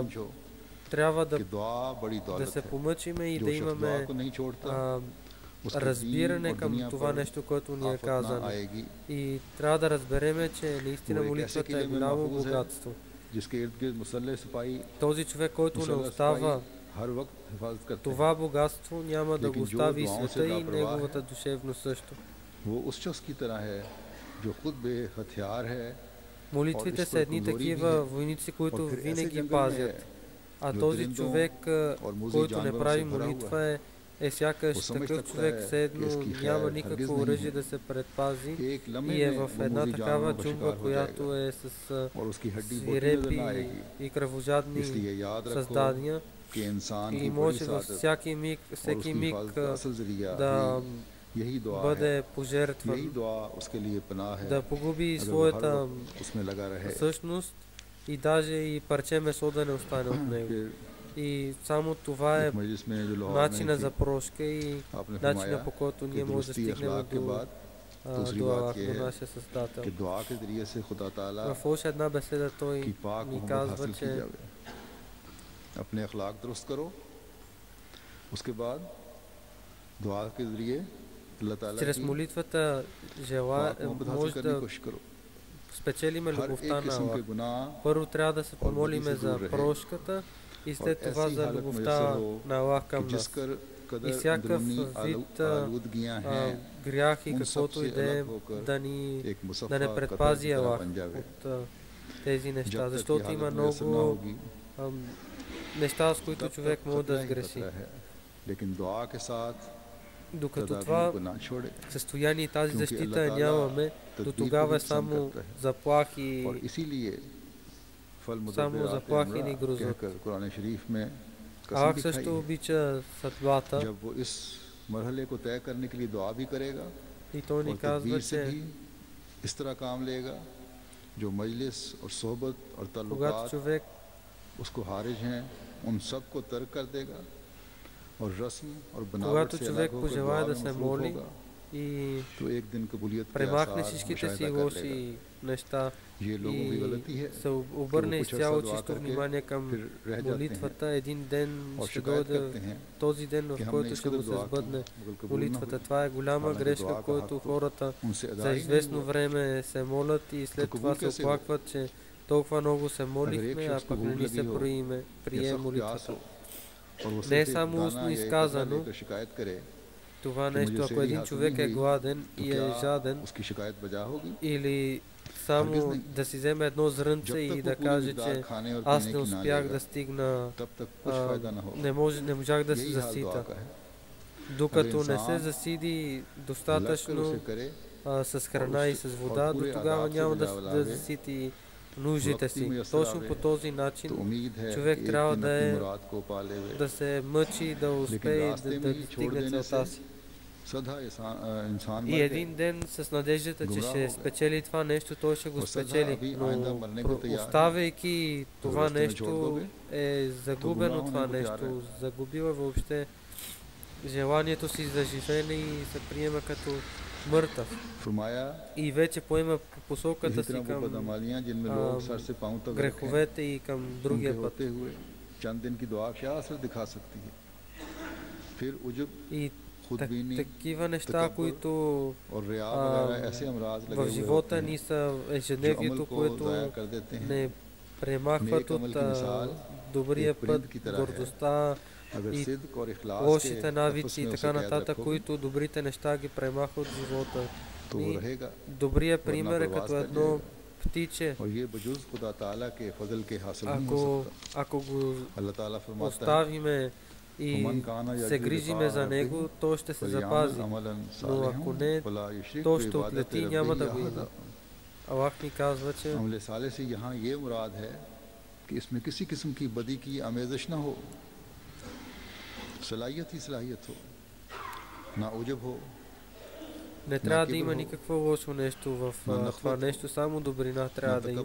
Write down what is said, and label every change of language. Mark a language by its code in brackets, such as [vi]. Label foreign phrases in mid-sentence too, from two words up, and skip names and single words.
[hi] समझो [bg] трябва да [hi] कि दुआ बड़ी [bg] да [hi] दौलत [bg] се [hi] है। [bg] помъчиме и [hi] जो [bg] да [hi] शख्स दुआ [bg] имаме [hi] को नहीं छोड़ता, उसके दीन [bg] разбиране [hi] और [bg] към [hi] दुनिया [bg] това [hi] पर [bg] нещо, което ни е [hi] आफत ना [bg] казано. [hi] आएगी। [bg] И трябва да разбереме, че [hi] वो [bg] наистина [hi] एक ऐसे [bg] молитвата [hi] किले [bg] е [hi] में [bg] голямо [hi] महफूज है [bg] богатство. [hi] जिसके इर्द गिर्द मुसल्ले सिपाही [bg] Този човек, който не [hi] मुसल्ला सिपाही [bg] остава [hi] हर वक्त हिफाजत करते हैं, [bg] това богатство, няма да го [hi] लेकिन जो [bg] остави и [hi] दुआओं से [bg] света и [hi] लापरवाह [bg] неговата [hi] है, [bg] душевност също. [hi] वो उस शख्स की तरह है जो खुद बेहथियार है [bg] Молитвите [hi] और इस [bg] са [hi] पर [bg] едни [hi] कमजोरी भी [bg] такива [hi] है [bg] войници, [hi] और [bg] които [hi] फिर ऐसे [bg] винаги [hi] जंगल में है [bg] пазят. А [hi] जो [bg] този [hi] दरिंदों [bg] човек, [hi] और मुजी [bg] който не [hi] जानवरों [bg] прави [hi] से भरा हुआ [bg] молитва, [hi] है। [bg] е [hi] वो [bg] сякаш [hi] समझ [bg] такъв [hi] सकता [bg] човек, [hi] है [bg] все [hi] कि [bg] едно [hi] इसकी [bg] няма [hi] खैर हरगिज [bg] никакво [hi] नहीं [bg] оръжие [hi] है, [bg] да се предпази [hi] एक लम्हे [bg] и е [hi] में [bg] в [hi] वो [bg] една [hi] मुजी [bg] такава [hi] जानवरों का [bg] джунгла, [hi] शिकार हो [bg] която [hi] जाएगा [bg] е с [hi] और उसकी हड्डी बोटी नजर [bg] свирепи [hi] ना आएगी। [bg] и кръвожадни [hi] इसलिए याद रखो [bg] създания [hi] कि इंसान [bg] и [hi] की बड़ी [bg] може във [hi] सादत [bg] всеки миг, [hi] और [bg] всеки [hi] उसकी [bg] миг [hi] हिफाजत का असल जरिया [bg] да [hi] भी यही दुआ है, [bg] бъде [hi] यही [bg] пожертван, [hi] दुआ उसके लिए पनाह है [bg] да погуби [hi] अगर वो हर [bg] своята [hi] वक्त उसमें लगा रहे। [bg] същност и даже и парче месо да не остане от него. [hi] फिर [bg] И само това е [hi] एक मजलिस में जो लाहौर में [bg] начина [hi] थी, [bg] за прошка и [hi] आपने [bg] начина [hi] फरमाया [bg] по който [hi] कि [bg] ние може да [hi] दुरुस्ती [bg] стигнем [hi] अखलाक के [bg] до, [hi] बाद दूसरी [bg] до [hi] बात [bg] Аллах, [hi] ये [bg] до [hi] है [bg] нашия Създател. [hi] कि दुआ के जरिए से खुदा ताला [bg] В още една беседа [hi] की [bg] той [hi] पाक [bg] ни [hi] मोहब्बत [bg] казва, [hi] हासिल की [bg] че [hi] जावे। अपने अखलाक दुरुस्त करो, उसके बाद दुआ के जरिए अल्लाह ताला [bg] чрез [hi] की [bg] молитвата [hi] पाक मोहब्बत हासिल [bg] може [hi] करने की [bg] да [hi] कोशिश करो। [bg] спечелиме [hi] हर [bg] любовта [hi] एक [bg] на [hi] किस्म के [bg] Аллах. [hi] गुनाह [bg] Първо трябва да се [hi] और बुद्धि [bg] помолиме [hi] से [bg] за [hi] दूर रहे [bg] прошката и след [hi] और [bg] това [hi] ऐसी [bg] за [hi] हालत [bg] любовта [hi] मुयस्सर हो [bg] на Аллах [hi] कि [bg] към [hi] जिस [bg] нас. [hi] कर [bg] И [hi] कदर [bg] всякакъв [hi] अंदरूनी [bg] вид [hi] आलूदगियां हैं [bg] грях и [hi] उन [bg] каквото и [hi] सबसे [bg] да е [hi] अलग होकर [bg] да ни [hi] एक [bg] да [hi] मुसफ़ा [bg] не [hi] कतर [bg] предпази [hi] की तरह [bg] Аллах [hi] बन जावे। [bg] от тези неща, [hi] जब तक ये [bg] защото има [hi] हालत मुयस्सर ना [bg] много [hi] होगी [bg] неща, с които [hi] तब [bg] човек [hi] तक [bg] може да [hi] खतरा ही [bg] сгреши. [hi] खतरा है। लेकिन दुआ के साथ [bg] Докато [hi] तदाबीर [bg] това [hi] को ना छोड़े, [bg] състояние и тази [hi] क्योंकि [bg] защита [hi] अल्लाह ताला [bg] нямаме, до [hi] तदबीर को [bg] тогава [hi] भी [bg] е [hi] पसंद [bg] само [hi] करता है [bg] заплахи, [hi] और इसीलिए फल [bg] само [hi] मुदब्बिरात [bg] заплахи ни [hi] अमरा [bg] грозят. [hi] कहकर कुरान शरीफ में कसम [bg] Аллах [hi] भी खाई [bg] също [hi] है। [bg] обича съдбата [hi] जब वो इस मरहले को तय करने के लिए दुआ भी करेगा [bg] и той ни [hi] और [bg] казва, [hi] तदबीर से [bg] че [hi] भी इस तरह काम लेगा जो मजलिस और सोहबत और [bg] когато [hi] ताल्लुकात [bg] човек [hi] उसको हारिज हैं उन सब को तर्क कर देगा और रस्म और बनावट [bg] когато [hi] से [bg] човек [hi] अलग होकर [bg] пожелае [hi] दुआ [bg] да [hi] में [bg] се [hi] मसरूफ [bg] моли [hi] होगा [bg] и [hi] तो एक दिन कबूलियत के [bg] премахне [hi] आसार [bg] всичките си [hi] मुशाहिदा कर लेगा। [bg] лоши неща [hi] ये लोगों की [bg] и [hi] गलती है [bg] се обърне [hi] कुछ [bg] изцяло [hi] अर्सा दुआ [bg] чисто [hi] करके [bg] внимание към [hi] फिर रह जाते [bg] молитвата, един ден [hi] और [bg] ще [hi] शिकायत [bg] дойде [hi] करते हैं [bg] този ден, [hi] कि [bg] в [hi] हमने [bg] който [hi] इस [bg] ще [hi] कदर [bg] му се [hi] दुआ की [bg] сбъдне [hi] मगर कबूल ना [bg] молитвата. [hi] हुई। [bg] Това е голяма [hi] हालांकि [bg] грешка, [hi] दुआ का [bg] който [hi] हक तो [bg] хората [hi] उनसे अदा [bg] за [hi] ही नहीं [bg] известно [hi] हुआ। [bg] време се молят и след [hi] तो [bg] това [hi] कबूल [bg] се [hi] कैसे हो? [bg] оплакват, че толкова много се [hi] अगर एक [bg] молихме, а [hi] शख्स को [bg] пък не [hi] भूख [bg] ни [hi] लगी [bg] се [hi] हो [bg] прие [hi] या सख्त प्यास [bg] молитвата. [hi] हो और वो [bg] Не е [hi] सिर्फ एक [bg] само [hi] दाना [bg] устно [hi] या एक कतरा [bg] изказано [hi] लेकर शिकायत करे [bg] това [hi] कि [bg] нещо. [hi] मुझे [bg] Ако [hi] सेहरी [bg] един [hi] हासिल [bg] човек [hi] नहीं [bg] е [hi] हुई, [bg] гладен [hi] तो [bg] и е [hi] क्या [bg] жаден, [hi] उसकी शिकायत बजा होगी? [bg] или [hi] हरगिज़ [bg] само [hi] नहीं। [bg] да си вземе едно зрънце [hi] जब तक [bg] и [hi] वो [bg] да [hi] पूरी [bg] каже, [hi] मिकदार [bg] че [hi] खाने और [bg] аз [hi] पीने [bg] не [hi] की ना [bg] успях [hi] लेगा [bg] да стигна, [hi] तब तक कुछ फायदा ना होगा। [bg] не можах да се [hi] यही हाल दुआ [bg] засита. [hi] का है। [bg] Докато [hi] अगर [bg] не се [hi] इंसान [bg] засиди [hi] लग कर [bg] достатъчно [hi] उसे करे [bg] с храна и с вода, до [hi] पूरे [bg] тогава [hi] आदाब से [bg] няма [hi] बजा [bg] да [hi] लावे, [bg] засити нуждите [hi] वक्त ही [bg] си. [hi] मुयस्सर [bg] Точно [hi] आवे, [bg] по този [hi] तो [bg] начин [hi] उम्मीद है [bg] човек [hi] कि एक [bg] трябва [hi] दिन [bg] да [hi] अपनी [bg] е, [hi] मुराद को पा लेवे। [bg] да се мъчи, да успее [hi] रास्ते [bg] да [hi] में ही छोड़ [bg] достигне [hi] देने [bg] целта [hi] से [bg] си. [hi] सदा इंसान [bg] И [hi] मर [bg] един ден с надеждата, че [hi] Гумрах [bg] ще [hi] होगा। [bg] спечели това нещо, той ще го [hi] और सदा [bg] спечели. [hi] अभी [bg] Но [hi] आइंदा मरने को तैयार है। [bg] оставяйки това [hi] रास्ते में छोड़ [bg] нещо [hi] दोगे, [bg] е загубено [hi] гумрах [bg] това [hi] होने को तैयार [bg] нещо. Загубила въобще желанието си за живеене и се приема като мъртъв. [hi] फरमाया [bg] И вече поема по посоката [hi] इसी [bg] си [hi] तरह वो [bg] към [hi] बदअमालियां जिनमें लोग सर से पांव तक रखें, [bg] греховете и към [hi] उनके [bg] другия път. [hi] होते हुए चंद दिन की दुआ क्या असर दिखा सकती है। फिर उजब [bg] И [hi] खुदबीनी [bg] такива неща, [hi] तकब्बुर [bg] които [hi] और रिया [bg] а, [hi] वगैरह ऐसे अमराज लगे [bg] в [hi] हुए [bg] живота [hi] होते हैं [bg] ни са [hi] जो अमल [bg] ежедневието, [hi] को [bg] което [hi] ज़ाया कर देते हैं। [bg] не премахват [hi] नेक अमल [bg] от [hi] की मिसाल [bg] добрия [hi] एक परिंद [bg] път, [hi] की तरह है। [bg] гордостта [hi] अगर [bg] и [hi] सिद्क और इखलास के [bg] лошите [hi] तफस [bg] навици и [hi] में [bg] така [hi] उसे कैद [bg] нататък, [hi] रखोगे [bg] които добрите неща ги премахват от живота. [hi] तो वो [bg] И [hi] रहेगा [bg] добрият [hi] वरना [bg] пример е [hi] बर्बाद [bg] като [hi] कर [bg] едно [hi] जाएगा। [bg] птиче. [hi] और ये बजुज खुदा ताला के फजल के हासिल नहीं हो [bg] Ако, [hi] सकता। [bg] ако го [hi] अल्लाह ताला फरमाता है [bg] оставиме и [ar] ومن كان [bg] се [ar] يرجو [bg] грижиме за [ar] لقاء [bg] него, [ar] ربه [bg] той ще се [ar] فليعمل [bg] запази. [ar] عملا [bg] Но ако [ar] صالحا [bg] не, [ar] ولا يشرك [bg] то ще [ar] بعبادة [bg] отлети и няма [ar] ربه [bg] да го има. [ar] أحدا. [bg] Аллах ни казва, че [hi] अमल साले से यहाँ ये मुराद है कि इसमें किसी किस्म की बदी की आमेज़श ना हो, सलाहियत ही सलाहियत हो, ना उजब हो, [bg] Не [hi] ना [bg] трябва да [hi] किब्र [bg] има [hi] हो, [bg] никакво лошо нещо в [hi] ना [bg] това [hi] नखवत हो, [bg] нещо, само добрина [hi] ना [bg] трябва да има.